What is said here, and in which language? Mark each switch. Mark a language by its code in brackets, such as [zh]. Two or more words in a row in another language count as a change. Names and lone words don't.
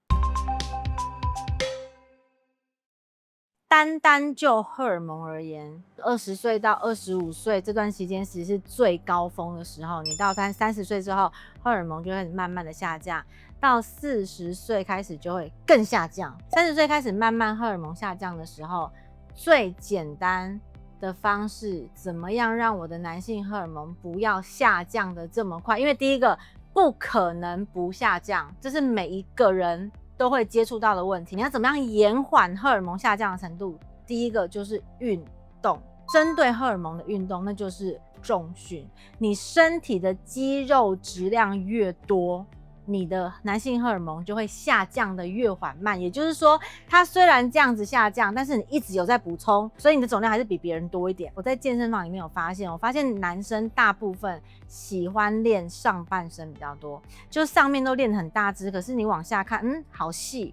[zh] 單就荷爾蒙而言，20歲到25歲這段期間其實是最高峰的時候。你到30歲之後，荷爾蒙就會慢慢的下降，到40歲開始就會更下降。30歲開始慢慢荷爾蒙下降的時候，最簡單的方式，怎麼樣讓我的男性荷爾蒙不要下降的這麼快？因為第一個不可能不下降，這是每一個人都會接觸到的問題。你要怎麼樣延緩荷爾蒙下降的程度？第一個就是運動，針對荷爾蒙的運動，那就是重訓。你身體的肌肉質量越多，你的男性荷爾蒙就會下降的越緩慢。也就是說，它雖然這樣子下降，但是你一直有在補充，所以你的總量還是比別人多一點。我在健身房裡面有发现男生大部分喜歡練上半身比較多，就上面都練得很大只，可是你往下看，好細。